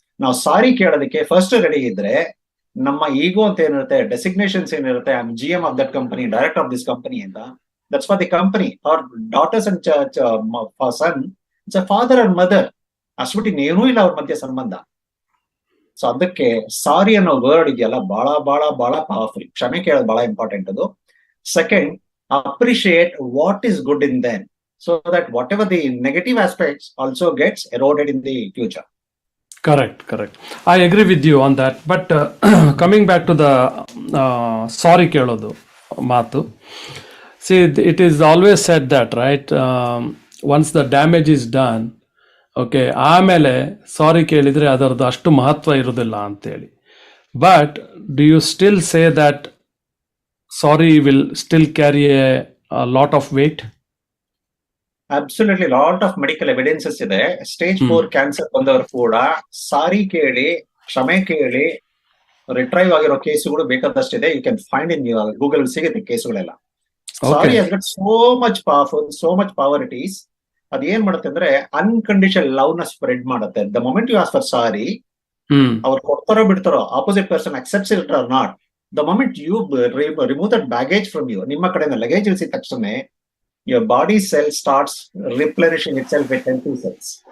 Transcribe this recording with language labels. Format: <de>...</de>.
<kn>ನಾವು ಸಾರಿ ಕೇಳೋದಕ್ಕೆ first ready ಇದ್ರೆ ನಮ್ಮ ಈಗೋ ಅಂತ ಏನಿರುತ್ತೆ, ಡೆಸಿಗ್ನೇಷನ್ಸ್ ಏನಿರುತ್ತೆ,</kn> <en>I am GM of that company, director of this company ಅಂತ, that's for the company. Our daughters and son, it's a father and mother.</en> <kn>ಅಷ್ಟ್ಬಿಟ್ಟು ಇನ್ನೇನೂ ಇಲ್ಲ ಅವ್ರ ಮಧ್ಯೆ ಸಂಬಂಧ. ಸೊ ಅದಕ್ಕೆ ಸಾರಿ ಅನ್ನೋ ವರ್ಡ್ ಇದೆಯಲ್ಲ, ಬಹಳ ಬಹಳ ಬಹಳ ಪವರ್ಫುಲ್. ಕ್ಷಮೆ ಕೇಳೋದು ಬಹಳ ಇಂಪಾರ್ಟೆಂಟ್ ಅದು.</kn> <en>Second, appreciate what is good in them so that whatever the negative aspects also gets eroded in the future. Correct. I agree with you on that. But coming back to the sorry</en> <kn>kelodu maatu,</kn> <en>see, it is always said that, right? Once the damage is done, okay,</en> <kn>ಆಮೇಲೆ ಸಾರಿ ಕೇಳಿದ್ರೆ ಅದರದ್ದು ಅಷ್ಟು ಮಹತ್ವ ಇರೋದಿಲ್ಲ ಅಂತೇಳಿ.</kn> <en>But do you still say that sorry will still carry a lot of weight? Absolutely, lot of medical evidences</en> <kn>ಇದೆ. Stage 4 cancer ಬಂದವರು ಕೂಡ ಸಾರಿ ಕೇಳಿ, ಕ್ಷಮೆ ಕೇಳಿ ರಿಟ್ರೈವ್ ಆಗಿರೋ ಕೇಸುಗಳು ಬೇಕಾದಷ್ಟಿದೆ.</kn> <en>you can find in Google,</en> <kn>ಸಿಗುತ್ತೆ ಕೇಸುಗಳೆಲ್ಲ.</kn> <en>Sorry has got so much powerful, so much power it is.</en> <kn>ಅದ್ ಏನ್ ಮಾಡುತ್ತೆ ಅಂದ್ರೆ ಅನ್ಕಂಡೀಷನಲ್ ಲವ್ ನ ಸ್ಪ್ರೆಡ್ ಮಾಡುತ್ತೆ.</kn> <en>the moment you ask for sorry,</en> <kn>ಅವ್ರು ಕೊಡ್ತಾರೋ ಬಿಡ್ತಾರೋ,</kn> <en>opposite person accepts it or not, the moment you remove that baggage from you,</en> <kn>ನಿಮ್ಮ ಕಡೆಯಿಂದ ಲಗೇಜ್ ಇಳಿಸಿದ ತಕ್ಷಣ</kn> <en>your body cell starts replenishing itself with empty cells.</en>